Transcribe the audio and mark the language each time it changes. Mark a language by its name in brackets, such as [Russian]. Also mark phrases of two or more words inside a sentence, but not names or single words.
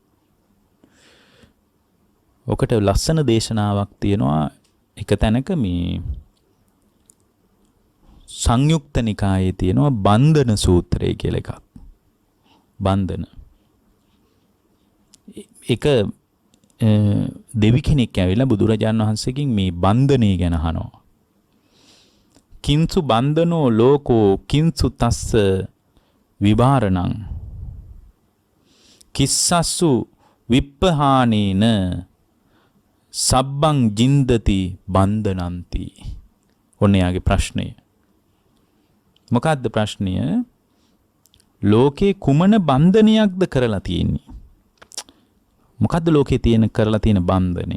[Sinhala] ඔකට ලස්සන දේශනාවක් තියෙනවා එක තැනක මේ සංයුක්ත නිකායේ තියෙනවා බන්ධන සූත්‍රය කියලා එකක්. බන්ධන එක දෙවි කෙනෙක් ඇවිල්ලා බුදුරජාණන් වහන්සේගෙන් මේ බන්ධනේ ගැන අහනවා. [Pali] කිංසු බන්ධනෝ ලෝකෝ කිංසු තස්ස විවාරණං කිස්සස්සු විප්පහානේන සබ්බං ජින්දති බන්ධනಂತಿ. [Sinhala] ඔන්න යාගේ ප්‍රශ්නය. මොකක්ද ප්‍රශ්නය? ලෝකේ කුමන බන්ධනයක්ද කරලා තියෙන්නේ? මොකද්ද ලෝකේ තියෙන කරලා තියෙන බන්ධනය?